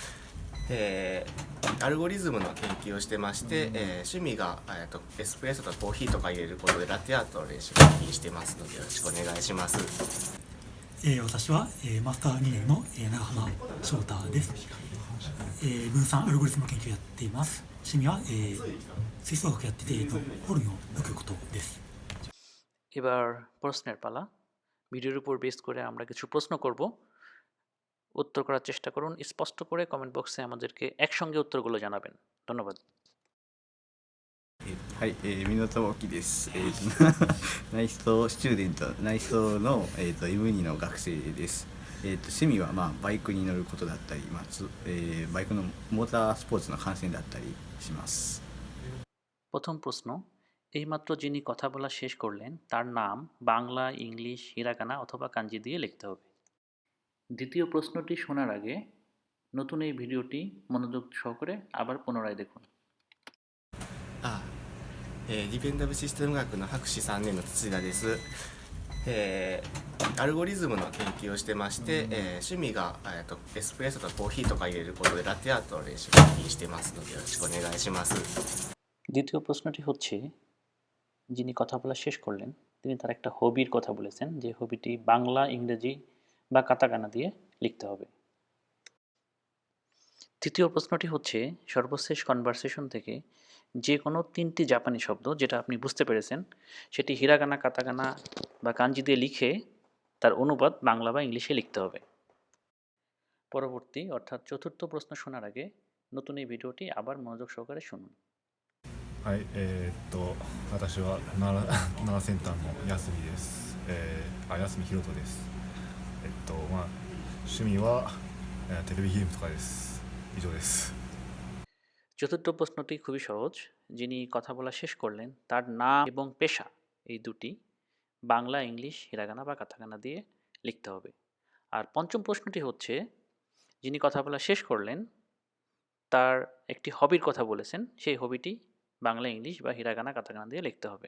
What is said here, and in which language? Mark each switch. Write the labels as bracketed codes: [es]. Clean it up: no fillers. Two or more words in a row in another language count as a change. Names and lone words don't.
[ja] アルゴリズムの研究をしてまして、趣味が、エスプレッソとコーヒーとか入れることでラテアートの練習をしてますのでよろしくお願いします。私は、マスター2年の、長浜翔太です。分散アルゴリズム研究をやっています。趣味は、吹奏楽やってて、ホルンを吹くことです。 [bn] এবার প্রশ্নের পালা। ভিডিওর উপর বেস করে আমরা কিছু প্রশ্ন করব, উত্তর করার চেষ্টা করুন। স্পষ্ট করে কমেন্ট বক্সে আমাদেরকে একসঙ্গে উত্তরগুলো জানাবেন। ধন্যবাদ। [ja] はい、港沖です。内装スチューデント、内装の、M2 の学生です。趣味は、バイクに乗ることだったり、バイクのモータースポーツの観戦だったりします。 [bn] প্রথম প্রশ্ন, এইমাত্র যিনি কথা বলা শেষ করলেন তার নাম বাংলা, ইংলিশ, হিরাকানা অথবা কাঞ্জি দিয়ে লিখতে হবে। দ্বিতীয় প্রশ্নটি শোনার আগে নতুন এই ভিডিওটি মনোযোগ সহকারে আবার পুনরায় দেখুন। [ja] ディペンダブルシステム学の博士3年の土田です。アルゴリズムの研究をしてまして、趣味が、エスプレッソとコーヒーとか入れることでラテアートの練習をしてますのでよろしくお願いします。 [bn] দ্বিতীয় প্রশ্নটি হচ্ছে, যিনি কথা বলা শেষ করলেন তিনি তার একটা হবির কথা বলেছেন, যে হবিটি বাংলা, ইংরেজি বা কাতাকানা দিয়ে লিখতে হবে। তৃতীয় প্রশ্নটি হচ্ছে, সর্বশেষ কনভারসেশন থেকে যে কোনো 3টি জাপানি শব্দ যেটা আপনি বুঝতে পেরেছেন সেটি হিরাগানা, কাতাকানা বা কাঞ্জি দিয়ে লিখে তার অনুবাদ বাংলা বা ইংলিশে লিখতে হবে। পরবর্তী অর্থাৎ চতুর্থ প্রশ্ন শোনার আগে নতুন এই ভিডিওটি আবার মনোযোগ সহকারে শুনুন। [ja] はい、私は奈良センターの安見です。安見ひろとです。趣味は、テレビゲームとかです。以上です。 [bn] চতুর্থ প্রশ্নটি খুবই সহজ। যিনি কথা বলা শেষ করলেন তার নাম এবং পেশা এই দুটি বাংলা, ইংলিশ, হিরাগানা বা কাতাকানা দিয়ে লিখতে হবে। আর পঞ্চম প্রশ্নটি হচ্ছে যিনি কথা বলা শেষ করলেন তার একটি হবির কথা বলেছেন, সেই হবিটি বাংলা, ইংলিশ বা হিরাগানা, কাতাকানা দিয়ে লিখতে হবে।